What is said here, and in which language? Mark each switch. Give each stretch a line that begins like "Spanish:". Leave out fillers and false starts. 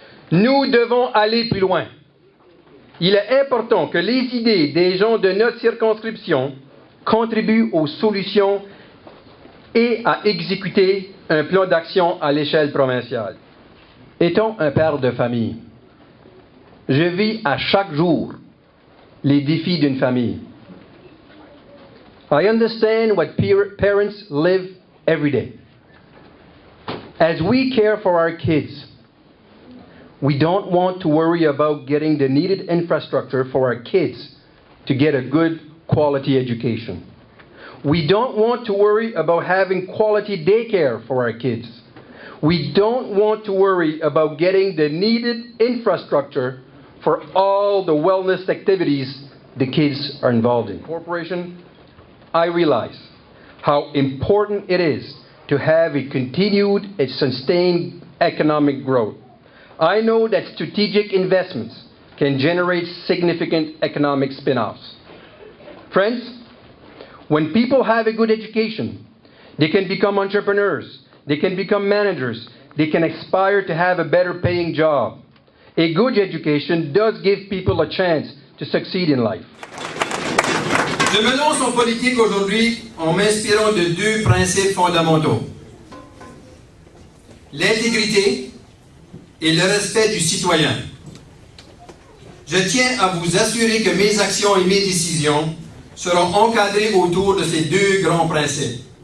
French: Nous devons aller plus loin. Il est important que les idées des gens de notre circonscription contribuent aux solutions et à exécuter un plan d'action à l'échelle provinciale. Étant un père de famille, je vis à chaque jour les défis d'une famille.
English: I understand what parents live every day. As we care for our kids, we don't want to worry about getting the needed infrastructure for our kids to get a good quality education. We don't want to worry about having quality daycare for our kids. We don't want to worry about getting the needed infrastructure for all the wellness activities the kids are involved in. Corporation, I realize how important it is to have a continued and sustained economic growth. I know that strategic investments can generate significant economic spin-offs. Friends, when people have a good education, they can become entrepreneurs, they can become managers, they can aspire to have a better paying job. A good education does give people a chance to succeed in life.
French: Je me lance en politique aujourd'hui en m'inspirant de deux principes fondamentaux. L'intégrité et le respect du citoyen. Je tiens à vous assurer que mes actions et mes décisions seront encadrées autour de ces deux grands principes.